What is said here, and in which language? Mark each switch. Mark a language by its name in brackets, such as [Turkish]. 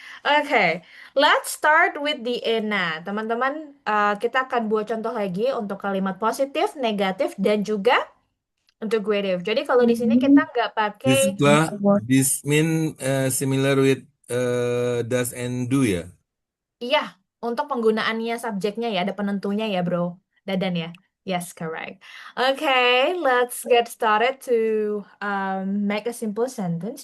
[English] Oke, let's start with the ENA. [Indonesian] Teman-teman, kita akan buat contoh lagi untuk kalimat positif, negatif, dan juga integrative. Jadi kalau di sini kita nggak pakai [English] This mean similar with does and do [Indonesian] ya? iya, untuk penggunaannya subjeknya ya, ada penentunya ya, bro. [English] Dadan ya. Yes, correct. Okay, let's get started to make a simple sentence.